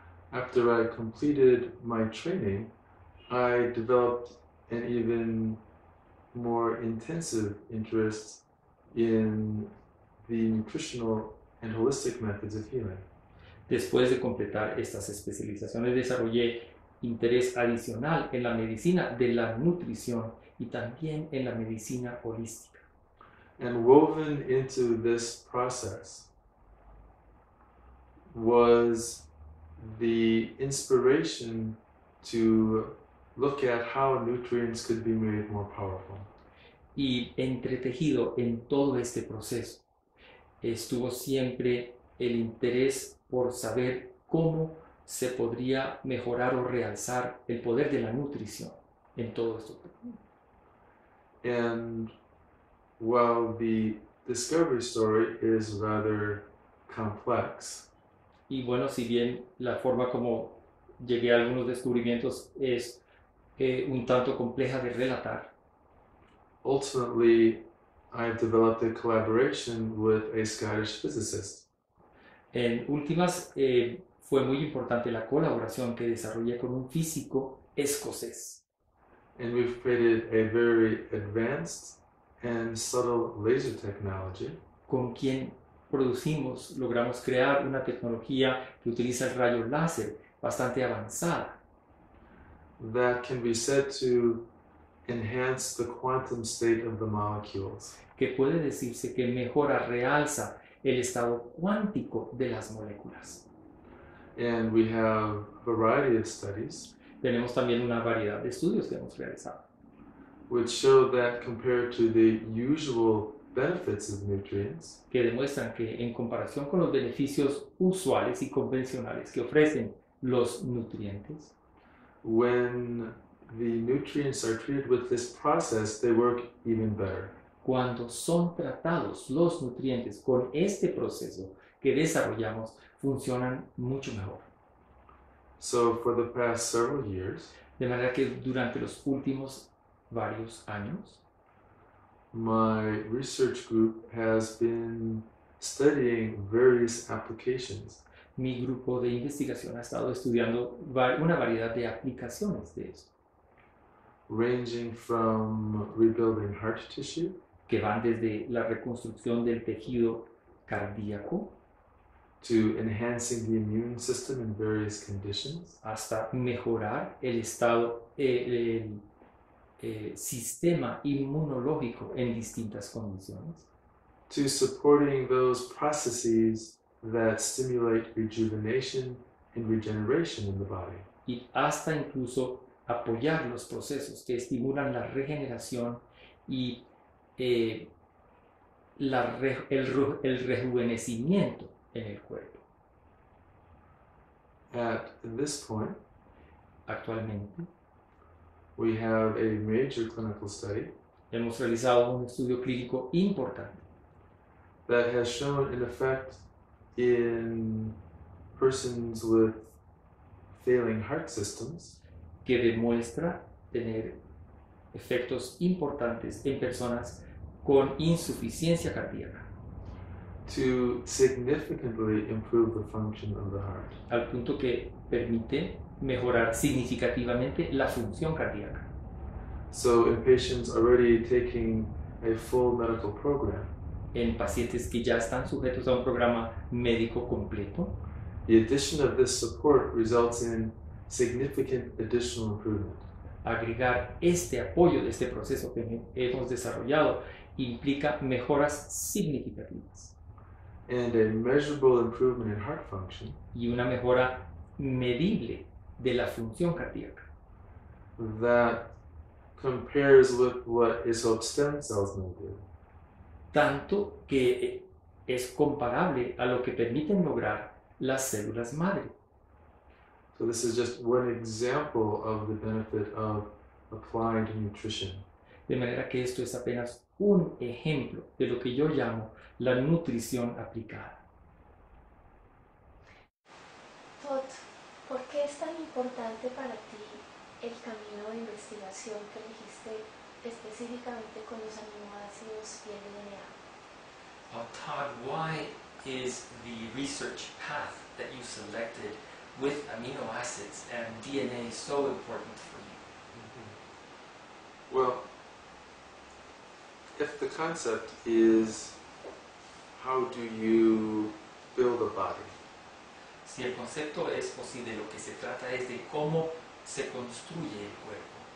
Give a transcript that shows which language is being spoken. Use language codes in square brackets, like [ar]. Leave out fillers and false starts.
[en] After I completed my training, I developed an even more intensive interest in the nutritional and holistic methods of healing. [es] Después de completar estas especializaciones, desarrollé interés adicional en la medicina de la nutrición y también en la medicina holística. [en] And woven into this process was the inspiration to look at how nutrients could be made more powerful. [es] Y entretejido en todo este proceso estuvo siempre el interés por saber cómo se podría mejorar o realzar el poder de la nutrición en todo esto. [en] And while the discovery story is rather complex, [es] y bueno, si bien la forma como llegué a algunos descubrimientos es un tanto compleja de relatar, [en] ultimately I've developed a collaboration with a Scottish physicist. [es] En últimas, fue muy importante la colaboración que desarrollé con un físico escocés. [en] And we've created a very advanced and subtle laser technology [es] con quien logramos crear una tecnología que utiliza el rayo láser bastante avanzada, [en] that can be said to enhance the quantum state of the molecules. [es] que puede decirse que mejora, realza el estado cuántico de las moléculas. [en] And we have a variety of studies [es] Tenemos también una variedad de estudios que hemos realizado, [en] which show that compared to the usual benefits of nutrients, [es] que demuestran que en comparación con los beneficios usuales y convencionales que ofrecen los nutrientes, [en] when the nutrients are treated with this process, they work even better. [es] cuando son tratados los nutrientes con este proceso que desarrollamos, funcionan mucho mejor. [en] So for the past several years, [es] De manera que durante los últimos varios años, [en] my research group has been studying various applications [es] mi grupo de investigación ha estado estudiando una variedad de aplicaciones de esto, [en] ranging from rebuilding heart tissue [es] que van desde la reconstrucción del tejido cardíaco [en] to enhancing the immune system in various conditions, [es] hasta mejorar el estado, el sistema inmunológico en distintas condiciones, [en] to supporting those processes that stimulate rejuvenation and regeneration in the body. [es] y hasta incluso apoyar los procesos que estimulan la regeneración y el rejuvenecimiento en el cuerpo. [en] At this point, [es] Actualmente [en] we have a major clinical study [es] hemos realizado un estudio clínico importante [en] that has shown an effect in persons with failing heart systems [es] que demuestra tener efectos importantes en personas con insuficiencia cardíaca, [en] to significantly improve the function of the heart. [es] al punto que permite mejorar significativamente la función cardíaca. [en] So in patients already taking a full medical program, [es] En pacientes que ya están sujetos a un programa médico completo, [en] the addition of this support results in significant additional improvement. [es] agregar este apoyo de este proceso que hemos desarrollado implica mejoras significativas [en] And a measurable improvement in heart function [es] y una mejora medible de la función cardíaca, [en] that compares with what isotope stem cells may do. [es] tanto que es comparable a lo que permiten lograr las células madre. [en] So this is just one example of the benefit of applying to nutrition. [es] De manera que esto es apenas un ejemplo de lo que yo llamo la nutrición aplicada. Todd, ¿por qué es tan importante para ti el camino de investigación que elegiste específicamente con los aminoácidos y el DNA? [en] Todd, why is the research path that you selected with amino acids and DNA so important for you? Well, if the concept is how do you build a body, [es] Si el concepto es, o si de lo que se trata es de cómo se construye el cuerpo.